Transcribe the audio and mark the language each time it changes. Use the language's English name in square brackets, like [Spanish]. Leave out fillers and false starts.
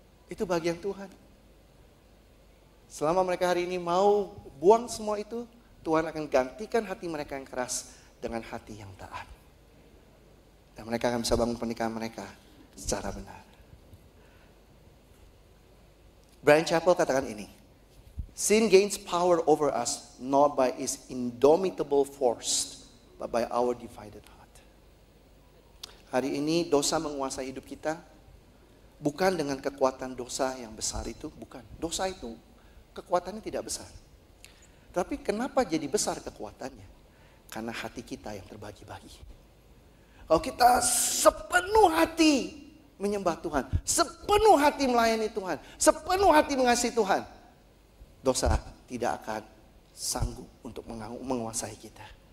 [Indonesian] Itu bagian Tuhan. Selama mereka hari ini mau buang semua itu, Tuhan akan gantikan hati mereka yang keras dengan hati yang taat. Dan mereka akan bisa bangun pernikahan mereka secara benar. [English] Bryan Chapell [Indonesian] katakan ini, [English] sin gains power over us not by its indomitable force, but by our divided heart. [Indonesian] Hari ini dosa menguasai hidup kita, bukan dengan kekuatan dosa yang besar itu, bukan. Dosa itu kekuatannya tidak besar. Tapi kenapa jadi besar kekuatannya? Karena hati kita yang terbagi-bagi. Kalau kita sepenuh hati menyembah Tuhan, sepenuh hati melayani Tuhan, sepenuh hati mengasihi Tuhan, dosa tidak akan sanggup untuk menguasai kita.